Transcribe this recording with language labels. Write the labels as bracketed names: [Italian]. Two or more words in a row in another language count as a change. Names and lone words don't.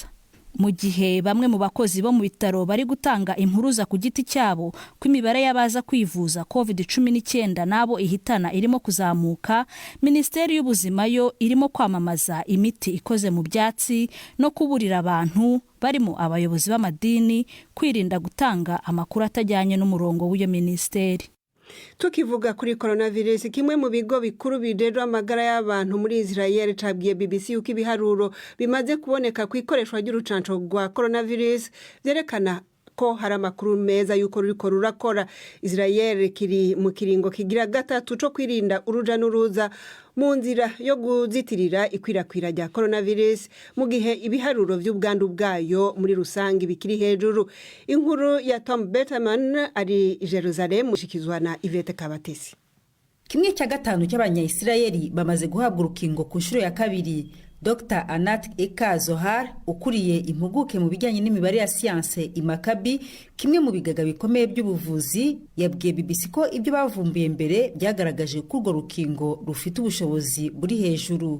[Kinyarwanda] Mu gihe bamwe mu bakozi bo mu bitaro bari gutanga impuruza ku giti cyabo ko imibare y'abaza kwivuza COVID-19 nabo ihitana irimo kuzamuka, Minisiteri y'ubuzima yo irimo kwamamaza imiti ikoze mu byatsi no kuburira abantu barimo abayobozi b'amadini kwirinda gutanga amakuru atajyanye n'umurongo w'iyo ministeri. [Rundi] Tukivuga kuri coronavirus, kimwe mu bigo bikuru bijejwe amagara y'abantu muri Israel cabwiye BBC yuko ibiharuro bimaze kuboneka ku ikoreshwa ry'urucanco rwa coronavirus byerekana ko hari amakuru meza yuko ruriko rurakora. Israel kiri mu kiringo kigira gatatu cyo kwirinda uruja n'uruza mu nzira yo guzitirira ikwirakwira rya coronavirus mu gihe ibiharuro by'ubwandu bwayo muri rusangi bikiri hejuru. Inkuru ya Tom Betterman ari Jerusalem mushikizwa na Ivete Kabatesi. [Kinyarwanda] Kimwe cya gatanu cy'abanya-Israeli bamaze guhabwa urukingo ku nshuro ya 2. Dr. Anat Eka Zohar ukuriye impuguke mu bijyanye n'imibare ya siyanse imakabi, kimwe mu bigaga bikomeye by'ubuvuzi, yabwiye BBC ko ibyo bavumbuye mbere byagaragaje ko urwo rukingo rufite ubushobozi buri hejuru.